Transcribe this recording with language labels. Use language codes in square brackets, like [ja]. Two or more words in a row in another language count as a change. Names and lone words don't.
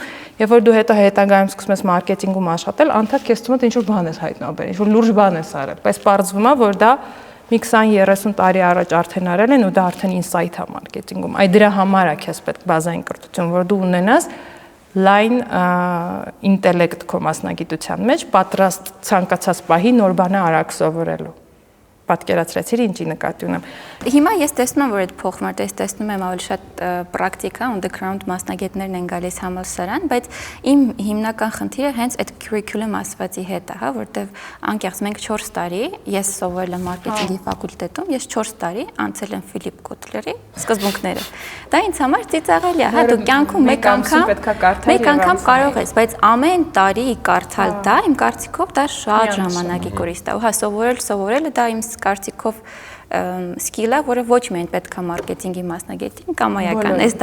[hy] եւ որ դու հետո հետագայում սկսում ես մարքեթինգում աշխատել, անդադ քեզ թվում է ինչ որ բան ես հայտնաբերել, ինչ որ լուրջ բան ես արել, բայց պարզվում է, որ դա մի 20-30 տարի առաջ արդեն արել են ու դա արդեն ինսայթ է մարքեթինգում։ Այդ դրա համար է քեզ պետք բազային կրթություն, որ դու ունենաս լայն ինտելեկտ քո մասնագիտության մեջ, պատրաստ ցանկացած պահի նոր բանը արագ սովորելու։ Պատկերացրեցիր ինչի նկատի ունեմ։ Հիմա ես տեսնում եմ, որ այդ փոխվում է, տեսնում եմ ավելի շատ պրակտիկա, [en] on the ground [hy] մասնագետներն են գալիս համալսարան, բայց իմ հիմնական խնդիրը հենց այդ curriculum ասվածի հետ է, հա, որտեվ անկեղծ մենք 4 տարի, ես սովորել եմ մարքեթինգի ֆակուլտետում, ես 4 տարի անցել եմ Ֆիլիպ Կոտլերի սկզբունքները։ Դա ինձ համար ծիծաղելի է, հա, դու կյանքում մեկ անգամ կարող ես, բայց ամեն տարի կարդալ դա, իմ կարծիքով դա շատ ժամանակի կորիստ է։ Ու հա, սովորելը դա իմ կարծիքով սկիլը, որը ոչ միայն պետք է մարքեթինգի մասնագետին կամայական,